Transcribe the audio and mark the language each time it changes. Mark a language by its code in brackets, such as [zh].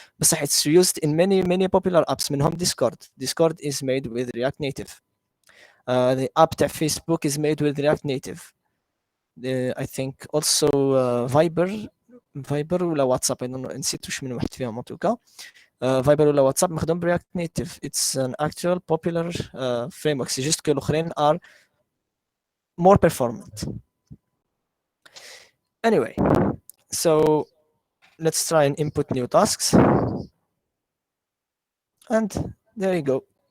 [en] بصح it's used in many popular apps منهم Discord. Discord is made with React Native. The app تاع Facebook is made with React Native. I think also Viber ولا WhatsApp, I don't know, [ar] نسيت واش من واحد فيهم [fr] en tout cas. [ar] Viber ولا WhatsApp مخدوم برياكت نيتيف. [en] It's an actual popular framework. [fr] C'est juste que الآخرين [en] are more performant. Anyway, so let's try and input new tasks. And there you go.